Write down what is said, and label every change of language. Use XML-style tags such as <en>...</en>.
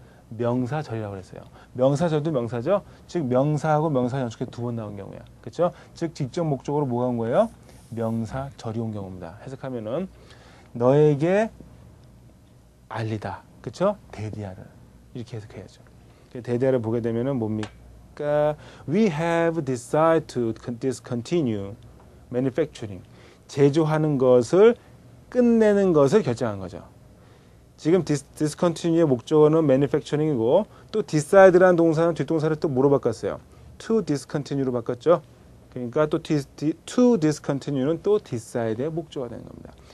<ko>명사절이라고 그랬어요. 명사절도 명사죠. 즉 명사하고 명사 연속해 두 번 나온 경우야. 그렇죠? 즉 직접 목적어로 뭐가 온 거예요? 명사절이 온 경우입니다. 해석하면은 너에게 알리다. 그렇죠? 대디아를 이렇게 해석해야죠. 대디아를 보게 되면은 뭡니까?</ko> <en>We have decided to discontinue manufacturing.</en> <ko>제조하는 것을 끝내는 것을 결정한 거죠. 지금 discontinue의 목적어는 manufacturing이고 또 decide라는 동사는 뒷동사를 또 뭐로 바꿨어요? to discontinue로 바꿨죠. 그러니까 또 to discontinue는 또 decide의 목적어가 되는 겁니다.</ko>